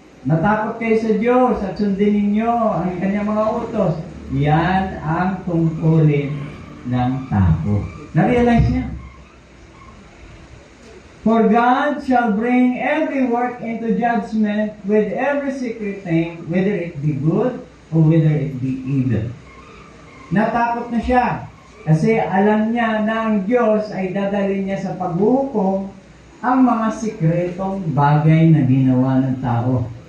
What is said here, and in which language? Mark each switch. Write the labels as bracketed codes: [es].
[tl] Natakot kayo sa Diyos at sundin ninyo ang kanyang mga utos. Yan ang tungkulin ng tao. Na-realize niya. [en] For God shall bring every work into judgment with every secret thing, whether it be good or whether it be evil. [tl] Natakot na siya kasi alam niya na ang Diyos ay dadalhin niya sa paghuhukom ang mga sikretong bagay na ginawa ng tao.